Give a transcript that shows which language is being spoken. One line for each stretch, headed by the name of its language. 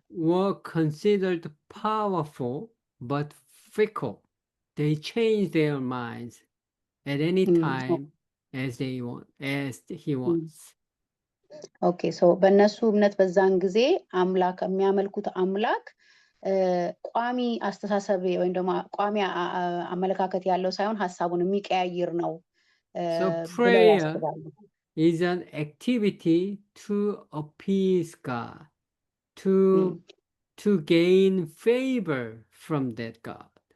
English: were considered powerful but fickle. They change their minds at any time as he wants.
Amharic: ኦኬ ሶ በእነሱ እምነት በዛን ጊዜ አምላክ የሚያመልኩት አምላክ ቋሚ አስተሳሰብ ወይም ደግሞ ቋሚ አመለካከት ያለው ሳይሆን ሀሳቡን የሚቀያይር ነው።
English: So prayer is an activity to appease God, to gain favor from that God.